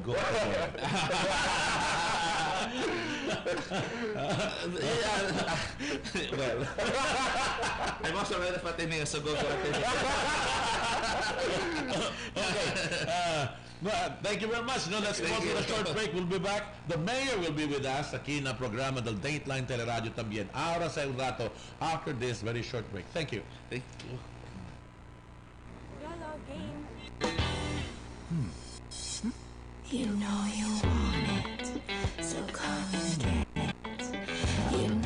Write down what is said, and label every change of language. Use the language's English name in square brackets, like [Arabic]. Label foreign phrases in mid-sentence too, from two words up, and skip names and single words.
[English] Well, I'm also ready for Ateneo, so go Ateneo. Okay. Thank you very much. Let's go to a short break. We'll be back. The mayor will be with us [Chavacano] sa kina programa del Dateline Teleradyo también. Ahora sa un rato [English] after this very short break. Thank you. Thank you. YOLO game. You know you want it, so come and get it.